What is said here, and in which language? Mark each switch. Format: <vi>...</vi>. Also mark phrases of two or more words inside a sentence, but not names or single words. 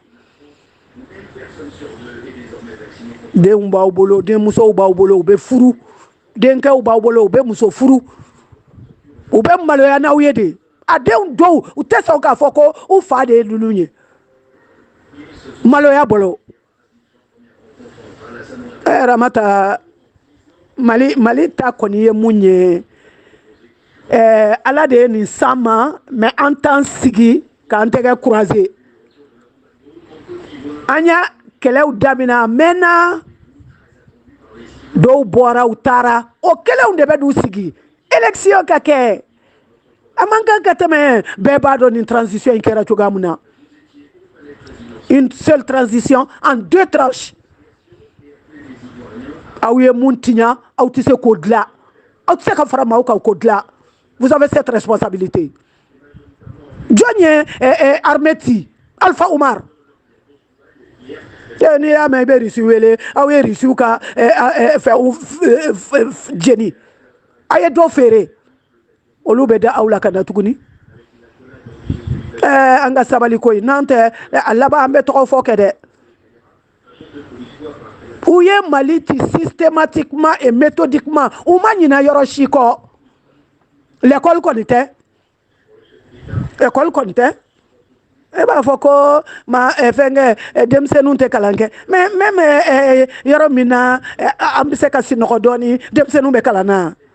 <bm>denw b'aw bolo denmusow b'aw bolo u bɛ furu denkɛw b'aw bolo u bɛ muso furu u bɛ maloya n'aw ye de a denw dɔw u tɛ sɔn k'a fɔ ko u fa de ye ninnu ye maloya bolo Ramata Mali ta kɔni ye mun ye ala de ye nin s'an ma mais an t'an sigi k'an tɛgɛ croiser an y'a kɛlɛw daminɛ a mɛnna dɔw bɔra u taara o kɛlɛw de bɛ n'u sigi élection ka kɛ a man kan ka tɛmɛ bɛɛ b'a dɔn nin transition in kɛra cogoya min na</bm> <fr>une seule transition en 2 tranches</fr> <bm>aw ye mun tiɲa aw tɛ se k'o dilan aw tɛ se ka fara maaw kan k'o dilan</bm> <fr>vous avez cette responsabilité</fr> <bm>jɔn ye armée ci Alpha Umar n'i y'a mɛn i bɛ Rusi wele aw ye Rusiw ka jeni a ye dɔ feere olu bɛ da aw la ka na tuguni an ka sabali ko in n'an tɛ a laban an bɛ tɔgɔ fɔ kɛ dɛ u ye Mali ci</bm> <fr>systématiquement et méthodiquement</fr> <bm>u ma ɲinɛ yɔrɔ si kɔ l'école kɔni tɛ école kɔni tɛ e b'a fɔ ko fɛnkɛ denmisɛnninw tɛ kalan kɛ</bm> <fr>mais même</fr> <bm>yɔrɔ min na an bɛ se ka sinɔgɔ dɔɔni denmisɛnninw bɛ kalan na</bm>